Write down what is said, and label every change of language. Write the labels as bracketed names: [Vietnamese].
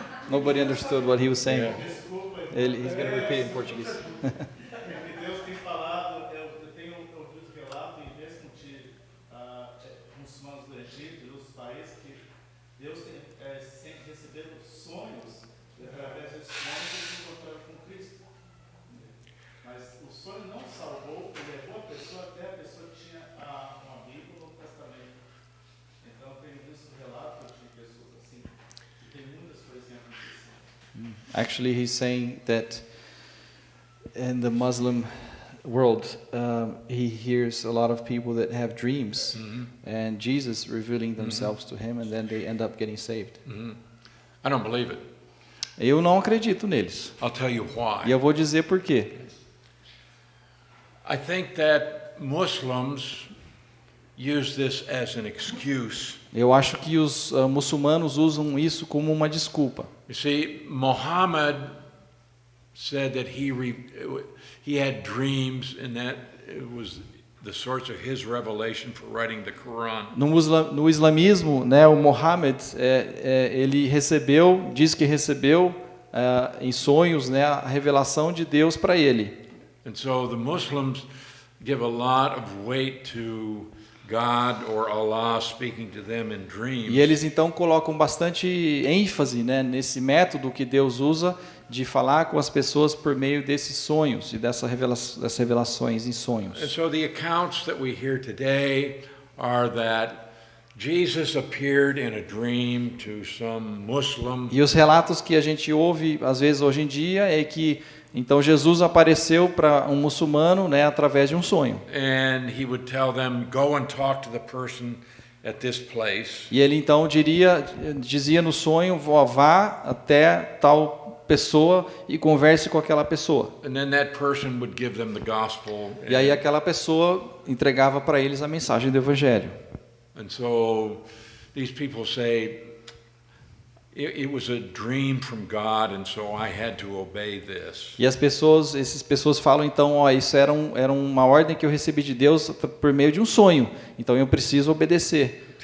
[English] Nobody understood what he was saying. He's going to repeat it in Portuguese. [Portuguese] Porque Deus tem falado, eu tenho ouvido relato e mesmo de muçulmanos do Egito e outros países que Deus tem sempre recebido sonhos e através desses sonhos eles encontraram com Cristo. Mas o sonho não salvou, ele levou a pessoa até a pessoa que tinha uma Bíblia no Novo Testamento. Então eu tenho visto relatos de pessoas assim, que tem muitas coisas acontecendo. [English] Actually, he's saying that in the Muslim world, he hears a lot of people that have dreams, and Jesus revealing themselves to him, and then they end up getting saved. I don't believe it. [Portuguese] Eu não acredito neles. [English] I'll tell you [Portuguese] E [English] why. [Portuguese] eu vou dizer por quê. [English] I think that Muslims use this as an excuse. [Portuguese] Eu acho que os muçulmanos usam isso como uma desculpa. [English] You see, Muhammad said that he had dreams and that it was the source of his revelation for writing the Quran. [Portuguese] No islamismo, né, o Muhammad, ele diz que recebeu em sonhos, né, a revelação de Deus para ele. [English] And so the Muslims give a lot of weight to God or Allah speaking to them in dreams. [Portuguese] E eles então colocam bastante ênfase, né, nesse método que Deus usa de falar com as pessoas por meio desses sonhos e dessas revelações em sonhos. [English] And so the accounts that we hear today are that Jesus appeared in a dream to some Muslim. [Portuguese] E os relatos que a gente ouve às vezes hoje em dia é que então Jesus apareceu para um muçulmano, né, através de um sonho. [English] And he would tell them, go and talk to the person at this place. [Portuguese] E ele então dizia no sonho, vá até tal pessoa e converse com aquela pessoa. [English] And then that person would give them the gospel. [Portuguese] E aí aquela pessoa entregava para eles a mensagem do evangelho. [English] And so these people say, it was a dream from God, and so I had to obey this. [Portuguese] E essas pessoas falam então, isso era uma ordem que eu recebi de Deus por meio de um sonho. Então eu preciso obedecer.